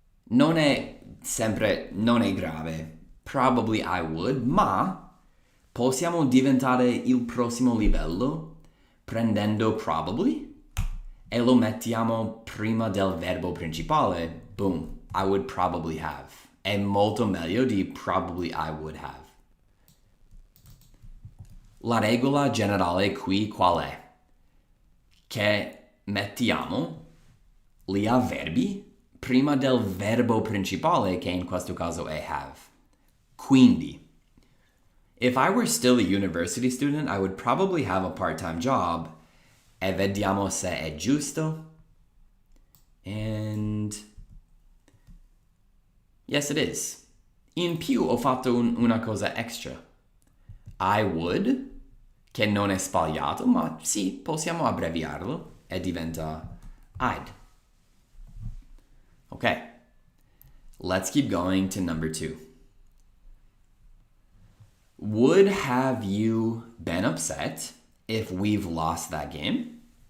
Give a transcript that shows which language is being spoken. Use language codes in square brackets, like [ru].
[it] Non è grave. [en] Probably I would, [it] ma possiamo diventare il prossimo livello prendendo probably e lo mettiamo prima del verbo principale. [en] Boom, I would probably have. [it] È molto meglio di [en] probably I would have. [it] La regola generale qui qual è? Che mettiamo gli avverbi prima del verbo principale, che in questo caso è have. [en] Quindi, if I were still a university student, I would probably have a part-time job. [it] E vediamo se è giusto. [en] And yes, it is. [it] In più ho fatto una cosa extra. [en] I would, [it] che non è sbagliato, ma sì, possiamo abbreviarlo e diventa I'd. [en] Okay, let's keep going to number 2. Would have you been upset if we've lost that game?